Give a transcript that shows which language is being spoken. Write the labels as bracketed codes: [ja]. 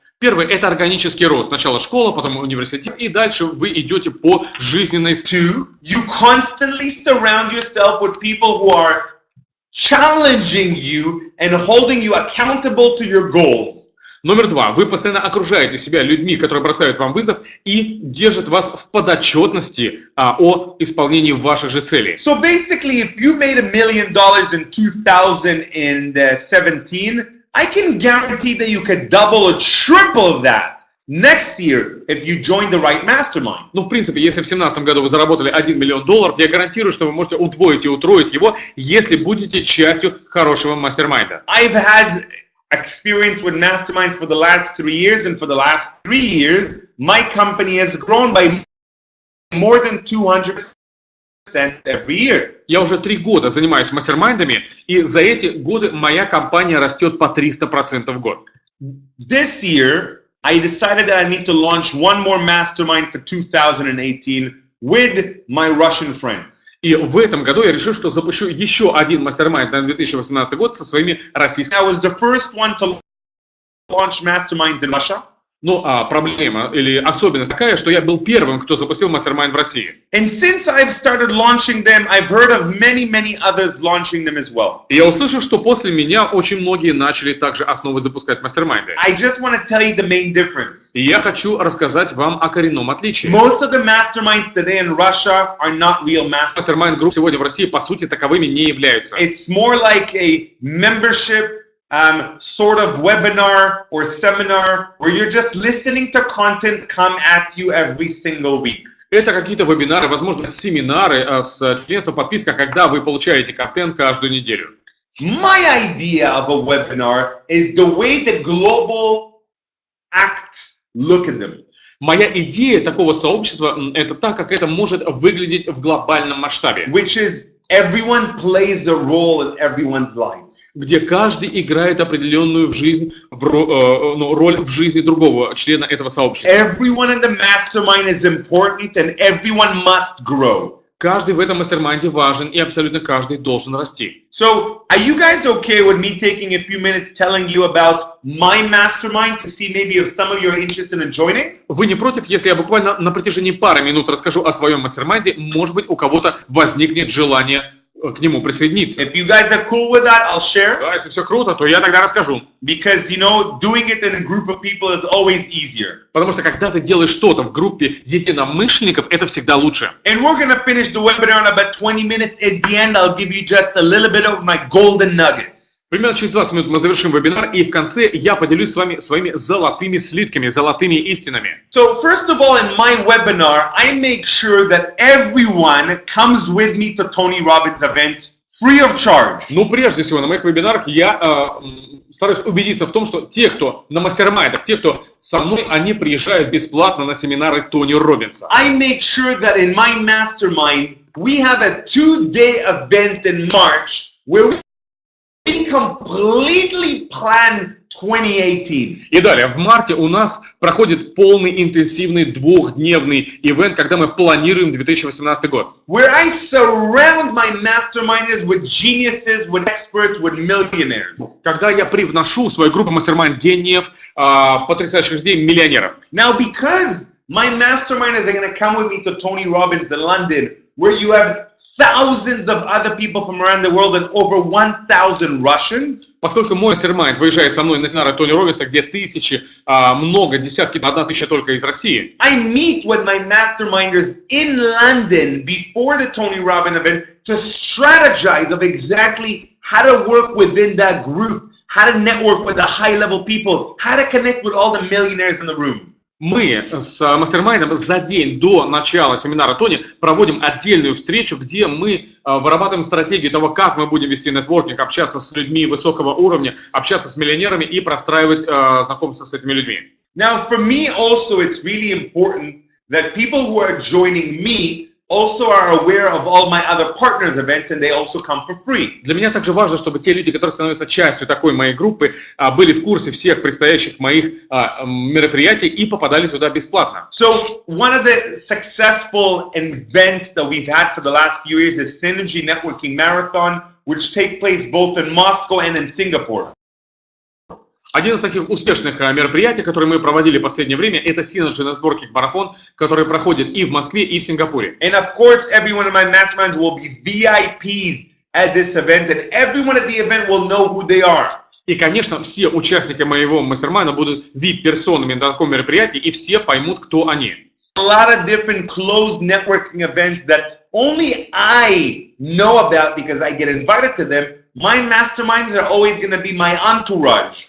[ru] Первый – это органический рост. Сначала школа, потом университет, и дальше вы идете по жизненной... [en] 2, you constantly surround yourself with people who are challenging you and holding you accountable to your goals. [ru] Номер 2. Вы постоянно окружаете себя людьми, которые бросают вам вызов и держат вас в подотчетности о исполнении ваших же целей. [en] So basically, if you made $1 million in 2017, I can guarantee that you could double or triple that next year if you join the right mastermind. [ru] Ну, в принципе, если в 2017 году вы заработали $1 миллион, я гарантирую, что вы можете удвоить и утроить его, если будете частью хорошего мастер-майнда. [en] I've had experience with masterminds for the last 3 years, and for the last 3 years, my company has grown by more than 200% every year. [ru] Я уже 3 года занимаюсь мастер-майндами, и за эти годы моя компания растет по 300% в год. [en] This year, I decided that I need to launch one more mastermind for 2018 with my Russian friends. [ru] И в этом году я решил, что запущу еще один мастер-майнд на 2018 год со своими российскими. [en] I was the first one to launch masterminds in Russia. [ru] Ну, проблема или особенность такая, что я был первым, кто запустил мастер-майнд в России. [en] And since I've started launching them, I've heard of many others launching them as well. [ru] И я услышал, что после меня очень многие начали также основы запускать мастер-майнды. [en] I just want to tell you the main difference. [ru] И я хочу рассказать вам о коренном отличии. [en] Most of the masterminds today in Russia are not real masterminds. [ru] Мастер-майнд-группы сегодня в России, по сути, таковыми не являются. [en] It's more like a membership sort of webinar or seminar where you're just listening to content come at you every single week. [ru] Это какие-то вебинары, возможно, семинары с членством, подписка, когда вы получаете контент каждую неделю. [en] My idea of a webinar is the way that global acts look at them. [ru] Моя идея такого сообщества – это так, как это может выглядеть в глобальном масштабе. [en] Which is everyone plays a role in everyone's lives. [ru] Где каждый играет определенную роль в жизни другого члена этого сообщества. [en] Everyone in the mastermind is important and everyone must grow. [ru] Каждый в этом мастер-майнде важен, и абсолютно каждый должен расти. [en] So, are you guys okay with me taking a few minutes telling you about my mastermind to see maybe if some of you are interested in joining? [ru] Вы не против, если я буквально на протяжении пары минут расскажу о своем мастер-майнде? Может быть, у кого-то возникнет желание к нему присоединиться. [en] If you guys are cool with that, I'll share. [ru] Да, если все круто, то я тогда расскажу. [en] Because, you know, doing it in a group of people is always easier. [ru] Потому что когда ты делаешь что-то в группе единомышленников, это всегда лучше. [en] And we're going to finish the webinar in about 20 minutes. At the end, I'll give you just a little bit of my golden nuggets. [ru] Примерно через 20 минут мы завершим вебинар, и в конце я поделюсь с вами своими золотыми слитками, золотыми истинами. [en] So, first of all, in my webinar, I make sure that everyone comes with me to Tony Robbins events free of charge. [ru] Ну, прежде всего, на моих вебинарах я стараюсь убедиться в том, что те, кто на мастер-майндах, те, кто со мной, они приезжают бесплатно на семинары Тони Роббинса. [en] I make sure that in my mastermind, we have a 2-day event in March where we completely plan 2018. [ru] И далее, в марте у нас проходит полный интенсивный двухдневный ивент, когда мы планируем 2018 год. [en] Where I surround my masterminders with geniuses, with experts, with millionaires. [ru] Когда я привношу в свою группу мастер-майнд гениев, потрясающих людей, миллионеров. [en] Now, because My masterminders are going to come with me to Tony Robbins in London, where you have thousands of other people from around the world and over 1,000 Russians. [ru] Поскольку мой мастер-майнд выезжает со мной на семинары Тони Робинса, где тысячи, много, десятки, 1000 только из России. [en] I meet with my masterminders in London before the Tony Robbins event to strategize of exactly how to work within that group, how to network with the high-level people, how to connect with all the millionaires in the room. [ru] Мы с мастер-майндом за день до начала семинара Тони проводим отдельную встречу, где мы вырабатываем стратегию того, как мы будем вести нетворкинг, общаться с людьми высокого уровня, общаться с миллионерами и простраивать знакомство с этими людьми. [en] Now, for me also, it's really important that people who are joining me also are aware of all my other partners' events, and they also come for free. [ru] Для меня также важно, чтобы те люди, которые становятся частью такой моей группы, были в курсе всех предстоящих моих мероприятий и попадали туда бесплатно. [en] So one of the successful events that we've had for the last few years is Synergy Networking Marathon, which take place both in Moscow and in Singapore. [ru] Один из таких успешных мероприятий, которые мы проводили в последнее время, это Synergy Networking Marathon, который проходит и в Москве, и в Сингапуре. [en] And of course, every one of my masterminds will be VIPs at this event, and everyone at the event will know who they are. [ru] И, конечно, все участники моего мастер-майнда будут VIP-персонами на таком мероприятии, и все поймут, кто они. [en] A lot of different closed networking events that only I know about because I get invited to them. My masterminds are always going to be my entourage.